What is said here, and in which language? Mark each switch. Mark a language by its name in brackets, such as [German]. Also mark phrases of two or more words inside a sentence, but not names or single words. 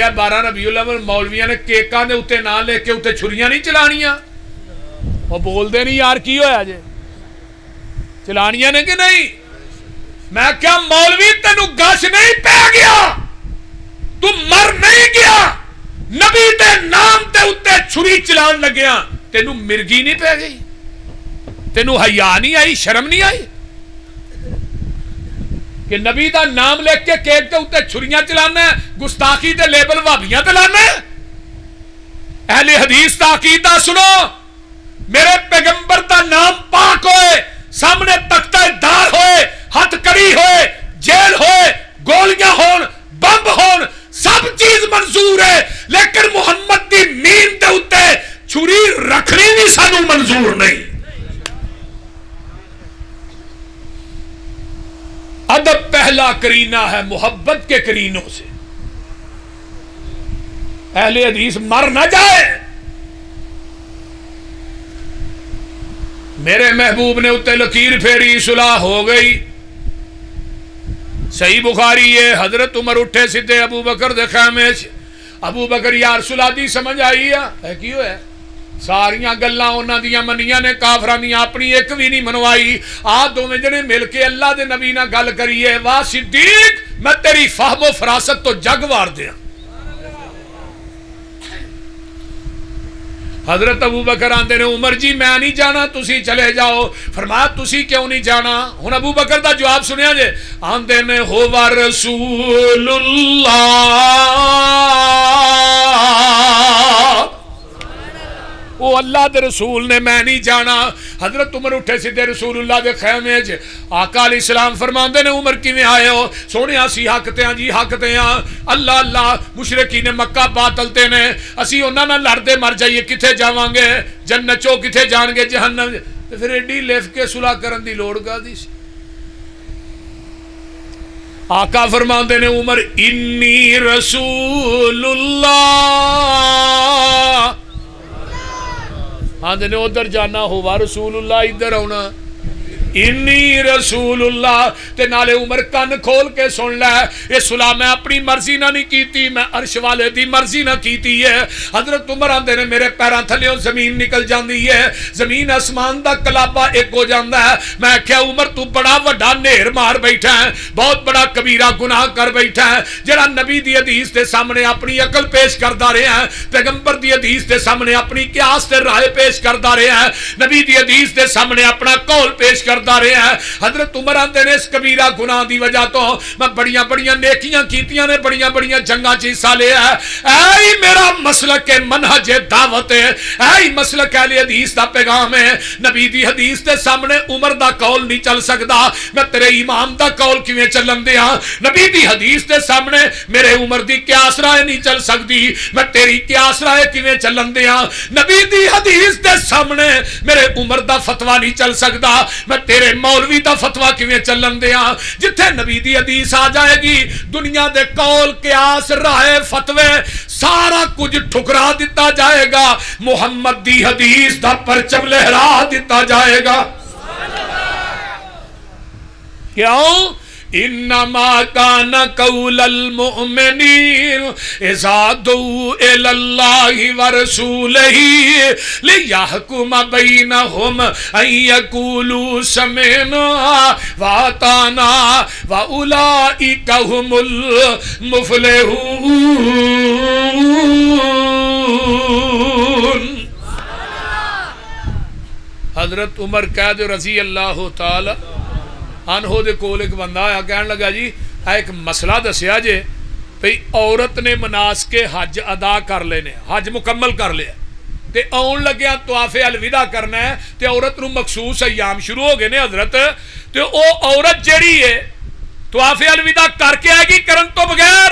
[Punjabi] گیا 12 ربیع الاول مولویاں نے کیکاں دے اوتے نہ لے کے اوتے چھریاں نہیں چلانیاں وہ بول دے نہیں یار کی ہویا جے چلانیاں نے کہ نہیں میں کیا مولوی تینو گش نہیں پہ گیا تو مر نہیں گیا نبی دے نام تے اوتے چھری چلان لگیا تینو مرگی نہیں پہ گئی تینو حیا نہیں آئی شرم نہیں آئی کہ نبی دا نام لے کے کیک تے اوتے چھریاں چلانا ہے گستاخی تے لیبل وابیاں تے لانا ہے اہل حدیث دا عقیدہ سنو میرے پیغمبر دا نام پاک ہوئے سامنے تختہ دار ہوئے ہتھ کڑی ہوئے جیل ہوئے گولیاں ہون بمب ہون سب چیز منظور ہے لیکن محمد دی مین دے اوتے چھری رکھنی بھی سانو منظور نہیں [Urdu] ادب پہلا کرینہ ہے محبت کے کرینوں سے [Punjabi] اہل حدیث مر نہ جائے میرے محبوب نے اتے لکیر پھیری صلح ہو گئی صحیح بخاری ہے حضرت عمر اٹھے سدھے ابو بکر دے خیمے ابو بکر [Arabic] یا رسول اللہ [Punjabi] دی سمجھ آئی ہے کیوں ہے ساریاں گلاں انہاں دیاں منیاں نے کافراں دیاں اپنی ایک بھی نہیں منوائی آ دوویں جنے مل کے اللہ دے نبی نال گل کریے واہ صدیق میں تیری فہم و فراست تو جگ وار دیاں حضرت ابو بکر آندے نے عمر جی میں نہیں جانا تسی چلے جاؤ. فرمایا تسی کیوں نہیں جانا؟ ہن ابو بکر دا جواب سنیا جے. آندے نے ہو رسول اللہ وہ اللہ دے رسول نے میں نہیں جانا. حضرت عمر اٹھے سیدھے رسول اللہ دے خیمے چ. آقا علیہ السلام فرماندے نے عمر کیویں آئے ہو؟ سونے اسی حق تے ہاں جی حق تے ہاں. اللہ اللہ مشرکین مکہ باطل تے نے اسی انہاں نال لڑدے مر جائیے کتے جاواں گے؟ جنت چوں کتے جان گے جہنم. تے پھر ایڈی لف کے صلح کرن دی لوڑ کادی سی؟ آقا فرماندے نے عمر [Arabic] انی رسول اللہ [Punjabi] آندے نے ادھر جانا ہوا رسول اللہ ادھر آنا. [Arabic] انی رسول اللہ [Punjabi] تے نالے عمر کن کھول کے سن لے یہ صلح میں اپنی مرضی نہ نہیں کیتی میں عرش والے دی مرضی نہ کیتی ہے. حضرت عمر آندے نے میرے پیراں تھلیوں زمین نکل جاندی ہے زمین آسمان دا کلابا ایک ہو جاندا ہے. میں کہیا عمر تو بڑا وڈا نیر مار بیٹھا ہے بہت بڑا کبیرہ گناہ کر بیٹھا ہے جڑا نبی دی حدیث دے سامنے اپنی عقل پیش کردا رہا ہے پیغمبر دی حدیث دے سامنے اپنی قیاس تے رائے پیش کردا رہا ہے نبی دی حدیث دے سامنے اپنا قول پیش کردا رہے ہیں. حضرت عمر آندے نے اس کبیرہ گناہ دی وجہ تو میں بڑیاں بڑیاں نیکیاں کیتیاں نے بڑیاں بڑیاں جنگاں چ حصہ لیا ہے. اے میرا مسلک منہج دعوت ہے اے مسلک اہل حدیث دا پیغام ہے. نبی دی حدیث دے سامنے عمر دا قول نہیں چل سکدا میں تیرے امام دا قول کیویں چلن دیاں؟ نبی دی حدیث دے سامنے میرے عمر دی قیاس رائے نہیں چل سکدی میں تیری قیاس رائے کیویں چلن دیاں؟ نبی دی حدیث دے سامنے میرے عمر دا فتوی نہیں چل سکدا میں تیرے مولوی دا فتوی کیویں چلن دیاں؟ جتھے نبی دی حدیث آ جائے گی دنیا دے قول قیاس رائے فتوے سارا کچھ ٹھکرا دیتا جائے گا محمد دی حدیث دا پرچم لہرا دیتا جائے گا. کیوں؟ [Arabic] انما کان قول المؤمنین اذا دعوا الی اللہ ورسولہ لیحکم بینہم ان یقولوا سمعنا واطعنا واولئک ھم المفلحون. [Punjabi] حضرت عمر قید [Arabic] رضی اللہ تعالی عنہ [Punjabi] دے کول ایک بندہ آیا کہنے لگا جی ایک مسئلہ دسیا جے بھئی عورت نے مناسک حج ادا کر لینے حج مکمل کر لیا تے آن لگیا [Arabic] طواف الوداع [Punjabi] کرنا ہے تے عورت نو مخصوص ایام شروع ہو گئے نے حضرت تے او عورت جیڑی ہے [Arabic] طواف الوداع [Punjabi] کر کے آئے گی کرن تو بغیر؟